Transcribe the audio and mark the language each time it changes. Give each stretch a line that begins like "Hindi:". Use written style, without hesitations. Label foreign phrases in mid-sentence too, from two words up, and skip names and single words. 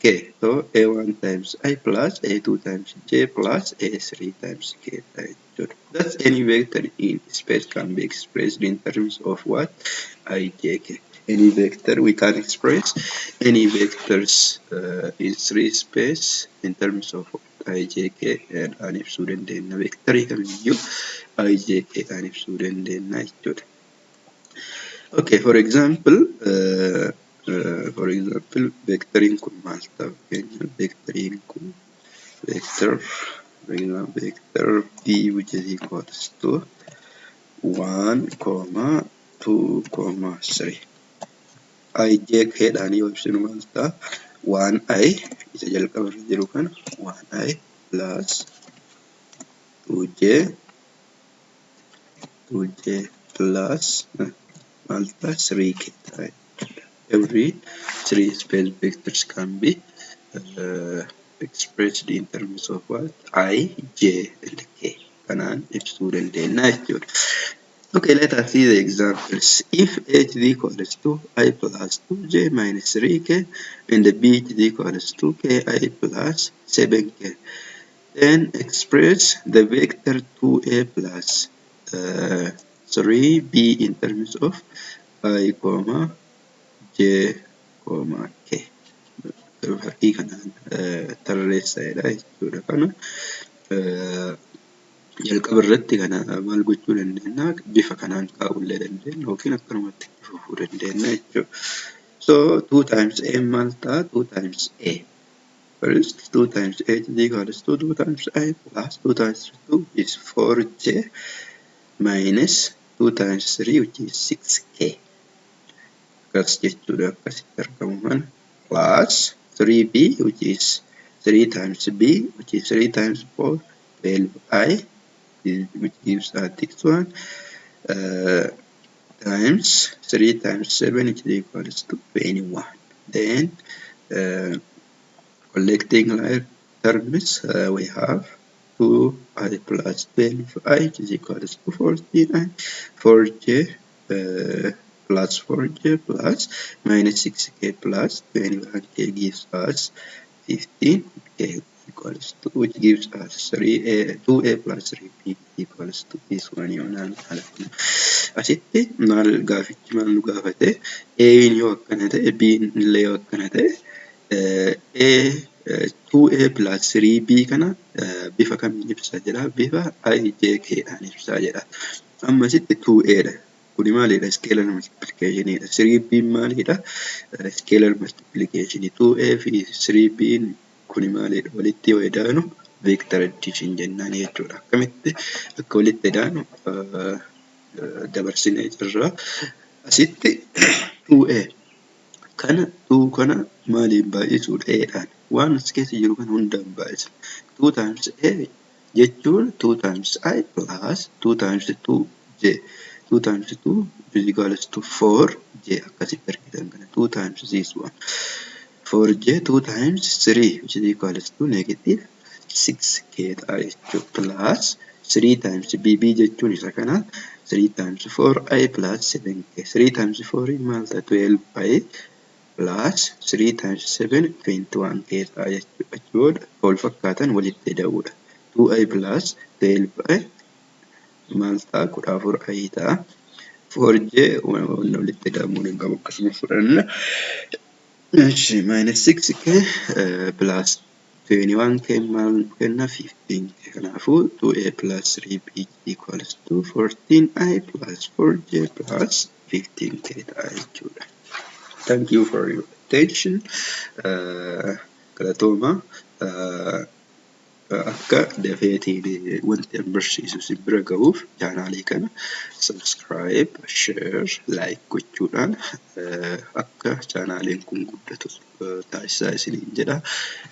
English: So A1 times I plus A2 times j plus A3 times k. That's any vector in space can be expressed in terms of what? I, j, k. Any vector we can express any vectors in 3 space in terms of I, j, k and
Oromo: ibsuu dandeenya. Vectorii kamiyyuu I, j, k and ibsuu dandeenya jechuudha.
English: Okay, for example,
Oromo: vectoriin kun maal ta'a? Vectoriin kun
English: vector b which is equals to 1, 2, 3.
Oromo: I j k dhaan yoo ibsinu maal ta'a? 1i isa jalqaba irra jiru kana
English: 1i plus 2j plus
Oromo: maal ta'a? 3k ta'a.
English: Every 3 space vectors can be expressed in terms of what? I, j, and k.
Oromo: Kanaan ibsuu dandeenya jechuudha.
English: Okay, let us see the examples. If h is equals to I plus 2j minus 3k and b is equals to ki plus 7k, then express the vector 2a plus 3b in terms of I, j, k.
Oromo: Fakkii kanaan tarreessaadha jechuudha. Kana jalqaba irratti kana maal gochuu dandeenya? Bifa kanaan kaa'ullee dandeenya yookiin akkanumatti fufuu dandeenya jechuudha.
English: So 2 times a
Oromo: maal ta'a?
English: 2 times a. First 2 times a is equals to 2 times I plus 2 times 2 is 4j minus 2 times 3 which is 6k.
Oromo: Akkas jechuudha. Akkasitti argamu kana
English: plus 3b which is 3 times b which is 3 times 4 12i which gives us this one times 3 times 7 which is equals to 21. Then collecting like terms we have 2i plus 12i which is equals to 49, 4j plus 4j plus minus 6k plus 21k gives us 15k equals to, which gives us 2a plus 3b equals to this one.
Oromo: Asitti maal gaafichi maal nu gaafate? A'n yoo akkana ta'e b'n illee yoo akkana ta'e 2a plus 3b kana bifa kamiin ibsaa jedha? Bifa ijk dhaan ibsaa jedha. Amma asitti 2a dha. Kuni maalidha?
English: Scalar multiplication dha.
Oromo: 3b maalidha?
English: Scalar multiplication.
Oromo: 2a fi 3b kuni maalidha? Walitti yoo idaanu
English: vector addition
Oromo: jennaan jechuudha. Akkamitti akka walitti daanu dabarsinee jirra. Asitti 2a kana 2 kana maaliin baay'isuudha? A'dhaan. Waan as keessa jiru kana hundaan baay'isa.
English: 2 times a jechuun 2 times I plus 2 times 2j. 2 times 2 is equals to 4j
Oromo: akkasitti argitan kana
English: 2 times this one. 4j 2 times 3 which is equals to negative 6k
Oromo: ta'a jechuudha.
English: Plus 3 times bb
Oromo: jechuun isa kana
English: 3 times 4i plus 7k. 3 times 4
Oromo: maal ta'a?
English: 12i plus 3 times 7 21k
Oromo: ta'a jechuudha. Wal fakkaatan walitti da'uudha.
English: 2i plus 12i
Oromo: maal ta'a? 14i ta'a. 4j walitti da'amuu hin qabu akkasuma fudhanna.
English: Minus 6k plus 21k
Oromo: maal kenna?
English: 15k. Kanaafuu 2a plus 3b equals to 14i plus 4j plus 15k
Oromo: ta'a jechuudha.
English: Thank you for your attention.
Oromo: Galatooma. Akka dafeetiin wanti an barsiisu isin bira gahuuf chaanaalii kana subscribe, share, like gochuudhaan akka chaanaaliin kun guddatu taasisaa isiniin jedha.